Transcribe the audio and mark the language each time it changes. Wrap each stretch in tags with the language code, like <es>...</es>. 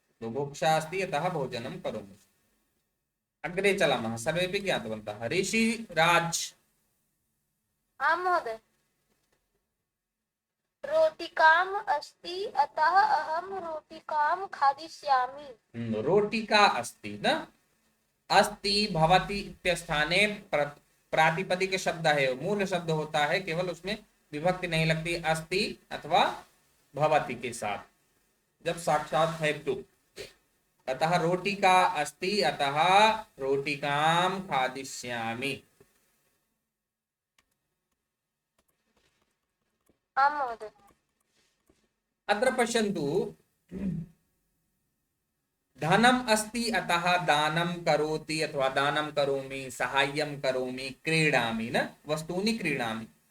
<sa>बुभुक्षा अस्ति अतः भोजनं करोमि। अग्रे चलामः। सर्वेपि ज्ञातवन्तः। ऋषिराज। आं महोदय। रोटिकाम् अस्ति अतः अहं रोटिकां खादिष्यामि। रोटिका अस्ति न, अस्ति भवति इत्यस्थाने</sa> <hi>प्रातिपदिक शब्द है, मूल शब्द होता है, केवल उसमें विभक्ति नहीं लगती अस्ति अथवा भवति के साथ जब साक्षात है तो।</hi> <sa>अतः रोटिका अस्ति अतः रोटिकां खादिष्यामि। आं महोदय। अत्र पश्यन्तु, धनम अस्ति अतः दानं करोति अथवा दानं करोमि, साहाय्यं करोमि, क्रीडामि न, वस्तूनि क्रीणामि।</sa>